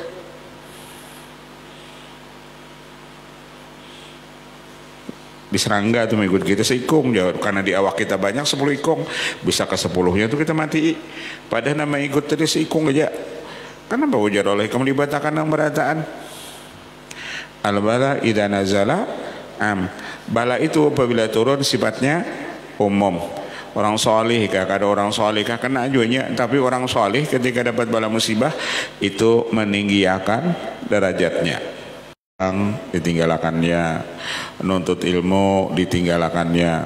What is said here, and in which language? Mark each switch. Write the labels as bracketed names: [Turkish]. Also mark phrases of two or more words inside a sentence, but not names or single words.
[Banjar] Di serangga tuh mengikut kita seikung, jawab, karena di awak kita banyak 10 ikung, bisa ke 10-nya tuh kita mati. Padahal nama ikut tadi seikung aja. Kenapa ujar oleh kamu dibatakan yang berataan? [Arabic] البلاء إذا نزل عم. [Banjar] Bala itu apabila turun sifatnya umum. Orang soleh kah, kada orang soleh kah kena ajunya. Tapi orang soleh ketika dapat bala musibah itu meninggikan derajatnya. Ditinggalakannya, nuntut ilmu ditinggalakannya.